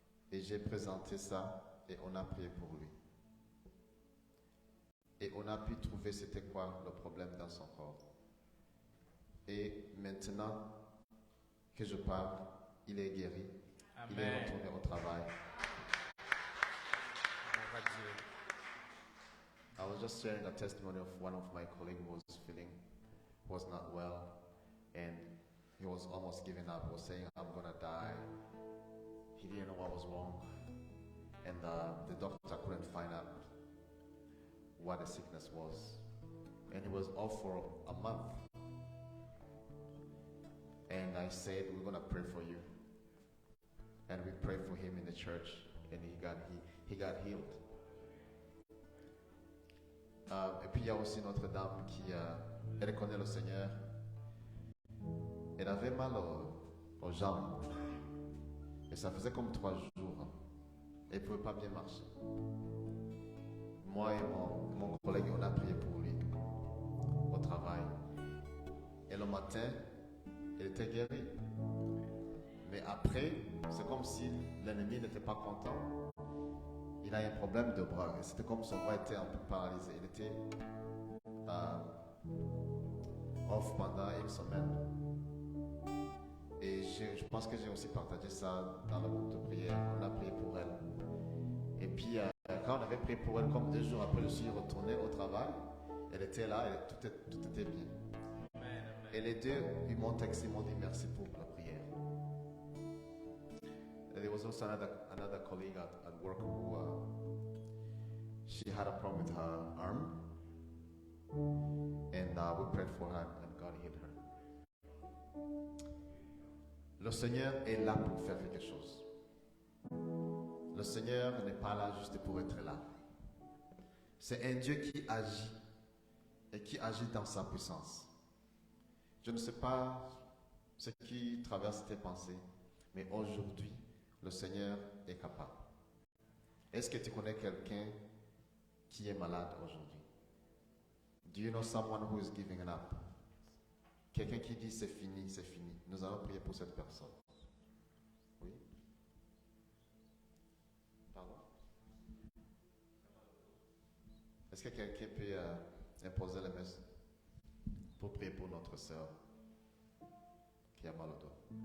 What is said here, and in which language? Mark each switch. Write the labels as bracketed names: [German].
[French] Et j'ai présenté ça et on a prié pour lui. Et on a pu trouver c'était quoi le problème dans son corps. Et maintenant que je parle, il est guéri. Amen. Il est retourné au travail. [English] I was just sharing a testimony of one of my colleagues who was not well, and he was almost giving up. He was saying, I'm gonna die. He didn't know what was wrong, and the doctor couldn't find out what the sickness was, and he was off for a month. And I said, we're gonna pray for you, and we prayed for him in the church, and he got healed. [French] Et puis il y a aussi notre dame qui elle connaît le Seigneur. Elle avait mal aux jambes. Et ça faisait comme 3 jours. Elle ne pouvait pas bien marcher. Moi et mon collègue, on a prié pour lui au travail. Et le matin, elle était guérie. Mais après, c'est comme si l'ennemi n'était pas content. Il a un problème de bras. Et c'était comme son bras était un peu paralysé. Il était off pendant une semaine. Et je pense que j'ai aussi partagé ça dans le groupe de prière. On a prié pour elle. Et puis, quand on avait prié pour elle, comme 2 jours après, je suis retourné au travail. Elle était là et tout était bien. Et les deux, ils m'ont texté, ils m'ont dit merci pour la prière. [English] There was also another colleague at work who she had a problem with her arm, and we prayed for her and God healed her. [French] Le Seigneur est là pour faire quelque chose. Le Seigneur n'est pas là juste pour être là. C'est un Dieu qui agit et qui agit dans sa puissance. Je ne sais pas ce qui traverse tes pensées, mais aujourd'hui, le Seigneur est capable. Est-ce que tu connais quelqu'un qui est malade aujourd'hui? [English] Do you know someone who is giving up? [French] Quelqu'un qui dit c'est fini, c'est fini. Nous allons prier pour cette personne. Oui? Pardon? Est-ce que quelqu'un peut imposer les mains pour prier pour notre sœur qui a mal au dos?